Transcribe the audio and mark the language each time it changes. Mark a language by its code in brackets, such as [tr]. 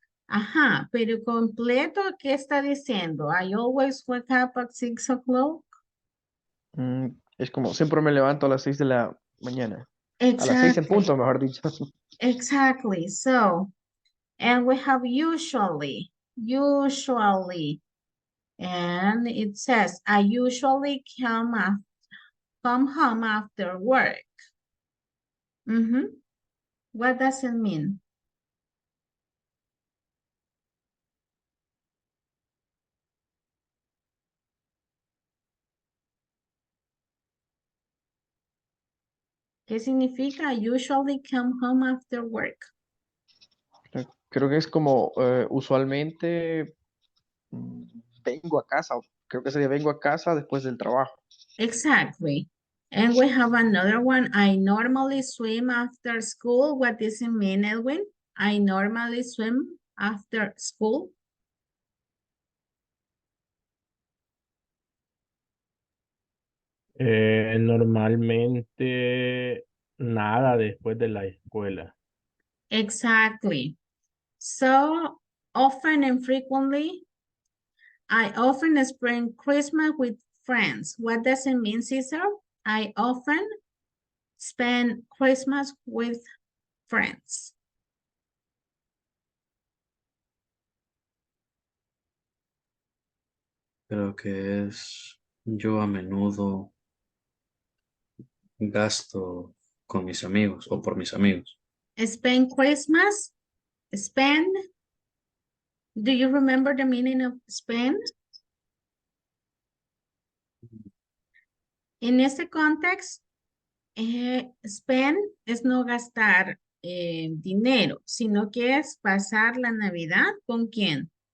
[es] Ajá, pero completo, ¿qué está diciendo? [en] I always wake up at 6 o'clock. [es] Es como, siempre me levanto a las 6 de la mañana. A las 6 en [en] Exactly, [es] punto, mejor dicho. [en] exactly. So, and we have usually, and it says, I usually come home after work. What does it mean? [es] ¿Qué significa? [en] I usually come home after work. [es] Creo que es como, usualmente vengo a casa. Creo que sería vengo a casa después del trabajo. [en] Exactly. And we have another one. I normally swim after school. What does it mean, Edwin? I normally swim after school. [es] Normalmente nada después de la escuela. [en] Exactly. So often and frequently, I often spend Christmas with friends. What does it mean, Cesar? I often spend Christmas with friends. [es] Creo que es yo a menudo gasto con mis amigos o por mis amigos. [en] Spend Christmas, spend. Do you remember the meaning of spend? [es] En este contexto, spend es no gastar dinero, sino que es pasar la Navidad ¿con quién?